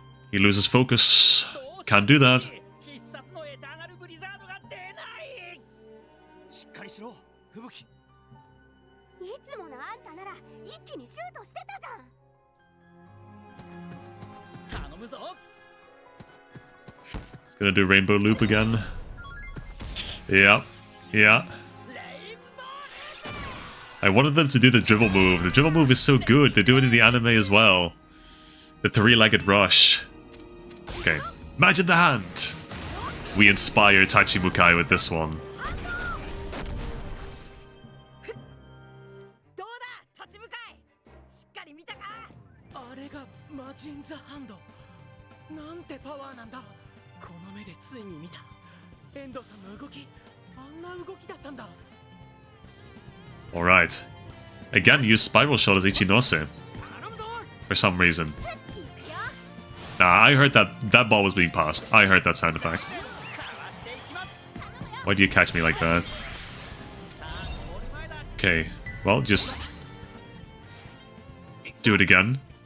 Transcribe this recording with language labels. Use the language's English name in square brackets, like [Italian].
[English] He loses focus. Can't do that. [Japanese] 必殺のエターナルブリザードが出ない。しっかりしろ、吹雪。いつものあんたなら一気にシュートしてたじゃん。頼むぞ。 [English] He's gonna do Rainbow Loop again. Yeah. Yeah. I wanted them to do the dribble move. The dribble move is so good. They do it in the anime as well. The three-legged rush. Okay. Imagine the hand. We inspire Tachimukai with this one. [Japanese] どうだ、立ち向かい。しっかり見たか。あれがマジンザハンド。なんてパワーなんだ。この目でついに見た。遠藤さんの動き、あんな動きだったんだ。 [English] Alright. Again, use Spiral Shot as Ichinose. For some reason. Nah, I heard that ball was being passed. I heard that sound effect. Why do you catch me like that? Okay, well, just do it again.